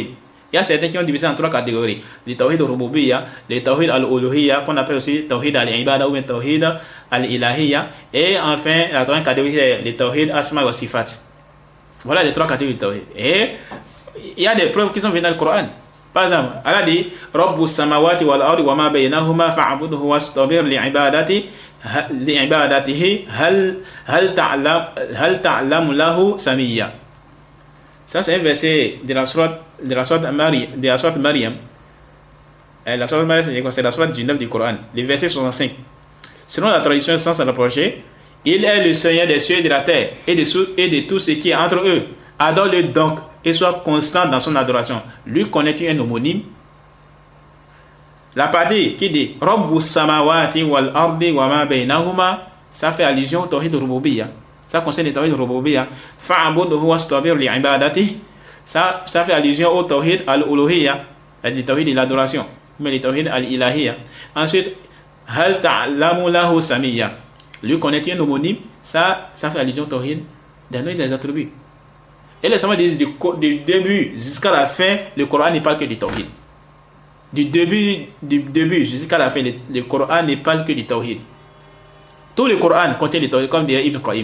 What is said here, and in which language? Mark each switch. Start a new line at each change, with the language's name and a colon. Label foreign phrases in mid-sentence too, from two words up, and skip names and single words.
French: Il y a certains qui ont divisé en 3 catégories. Le
Arabic: توحيد الربوبية,
French: le
Arabic: توحيد الألوهية,
French: qu'on appelle aussi
Arabic: توحيد العبادة
French: ou bien
Arabic: توحيد الإلهية.
French: Et enfin, la 3e catégorie, c'est le
Arabic: توحيد أسماء وصفات.
French: Voilà les 3 catégories de tawhid. Et il y a des preuves qui sont venues dans le Coran. Par exemple, Allah dit
Arabic: رب السماوات والأرض وما بينهما فاعبده واصطبر لعبادته هل تعلم له سميا.
French: Ça c'est un verset de la sourate Maryam. La sourate Maryam, c'est la sourate 19 du Coran, le verset 65. Selon la tradition sans s'en approcher, il est le Seigneur des cieux et de la terre et de tout ce qui est entre eux. Adore-le donc et sois constant dans son adoration. Lui connais-tu un homonyme? La partie qui dit
Arabic: رب السماوات والأرض وما بينهما,
French: ça fait allusion au
Arabic: توحيد ربوبية.
French: Ça concerne le
Arabic: توحيد ربوبية. فاعبده واصطبر لعبادته.
French: Ça fait allusion au
Arabic: توحيد الألوهية,
French: le tawhid de l'adoration, mais le
Arabic: توحيد الإلهية.
French: Ensuite,
Arabic: هل تعلم له سميا.
French: Lui connaît-il un homonyme? Ça fait allusion au tawhid des noms et des attributs. Et les savants disent du début jusqu'à la fin, le Coran ne parle que du tawhid. Du début jusqu'à la fin, le Coran ne parle que du tawhid. Tout le Coran contient le tawhid, comme dit Ibn Qayyim.